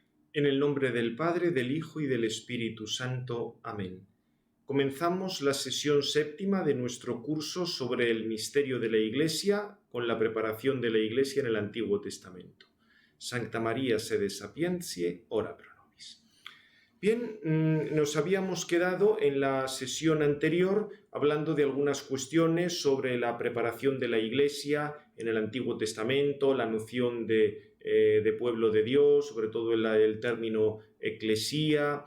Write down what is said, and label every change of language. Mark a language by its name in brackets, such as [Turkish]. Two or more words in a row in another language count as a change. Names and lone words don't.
[Spanish] En el nombre del Padre, del Hijo y del Espíritu Santo. Amén. Comenzamos la sesión séptima de nuestro curso sobre el misterio de la Iglesia con la preparación de la Iglesia en el Antiguo Testamento. [Latin] Sancta María sede sapientiae, ora pro nobis. [Spanish] Bien, nos habíamos quedado en la sesión anterior hablando de algunas cuestiones sobre la preparación de la Iglesia en el Antiguo Testamento, la noción de pueblo de Dios, sobre todo el término eclesía.